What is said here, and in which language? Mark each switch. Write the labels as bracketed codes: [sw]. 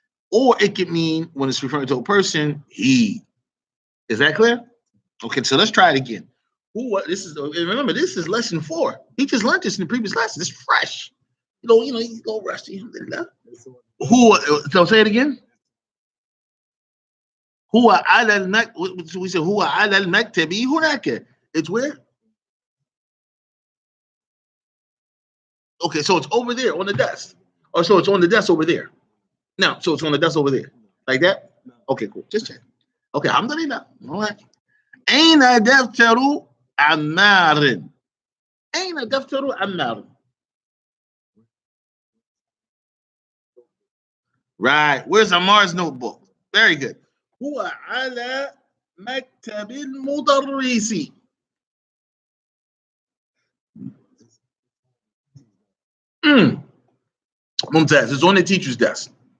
[en] Or it could mean when it's referring to a person, he. Is that clear? Okay, so let's try it again. Huwa, remember, this is lesson 4. He just learned this in the previous lesson. It's fresh. You know, he's a little rusty. Huwa, so say it again. [ar] هو على هو على المكتب هناك. [en] It's where? Okay, so it's over there on the desk. Or so it's on the desk over there. No, so it's on the desk over there. Like that? Okay, cool. Just check. Okay, alhamdulillah. All right. [ar] أين دفتر عمار؟ أين دفتر عمار؟ Right. [en] Where's Ammar's notebook? Very good. [ar] هو على مكتب المدرس. ممتاز. [en] It's on the teacher's desk.